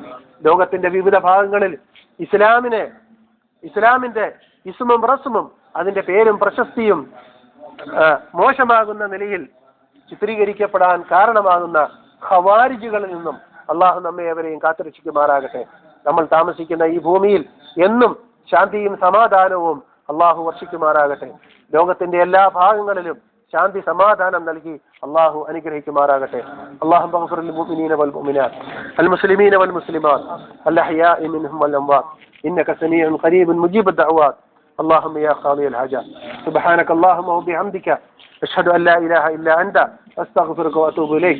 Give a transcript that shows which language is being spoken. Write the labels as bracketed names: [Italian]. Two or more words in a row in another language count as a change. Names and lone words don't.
[Malayalam] ലോകത്തിന്റെ വിവിധ ഭാഗങ്ങളിൽ ഇസ്ലാമിന്റെ ഇസ്മും റസ്മും അതിന്റെ പേരും പ്രശസ്തിയും മോശമാകുന്ന നിലയിൽ ചിത്രീകരിക്കപ്പെടാൻ കാരണമാകുന്ന ഖവാരിജുകളിൽ നിന്നും അള്ളാഹു നമ്മെ അവരെയും കാത്തുരക്ഷിക്കുമാറാകട്ടെ. നമ്മൾ താമസിക്കുന്ന ഈ ഭൂമിയിൽ എന്നും ശാന്തിയും സമാധാനവും അള്ളാഹു വർഷിക്കുമാറാകട്ടെ. ലോകത്തിന്റെ എല്ലാ ഭാഗങ്ങളിലും ശാന്തി സമാധാനം നൽകി അള്ളാഹു അനുഗ്രഹിക്കുമാറാകട്ടെ. [Arabic] اللهم اغفر للمؤمنين والمؤمنات المسلمين والمسلمات الأحياء منهم والأموات إنك سميع قريب مجيب الدعوات. اللهم يا قاضي الحاجات سبحانك اللهم وبحمدك أشهد أن لا إله إلا أنت أستغفرك وأتوب إليك.